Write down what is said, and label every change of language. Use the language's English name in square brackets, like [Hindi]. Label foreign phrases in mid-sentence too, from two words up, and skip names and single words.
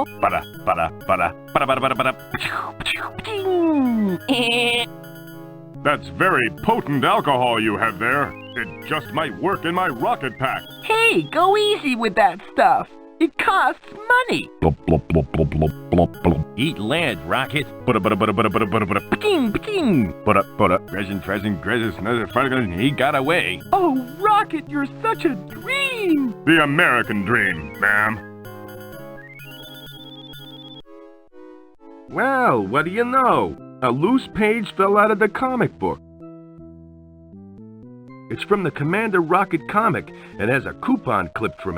[English] Bada, bada, bada, bada, bada, bada, bada. That's very potent alcohol you have there. It just might work in my rocket pack. Hey, go easy with that stuff. It costs money. Blop, blop, blop, blop, blop, blop, blop. Eat land, Rocket. Bada, bada, bada, bada, bada, bada, bada. Peking, peking. Bada, bada. Present, he got away. Oh, Rocket, you're such a dream. The American dream, ma'am. Well, what do you know? A loose page fell out of the comic book. It's from the Commander Rocket comic and has a coupon clipped from it.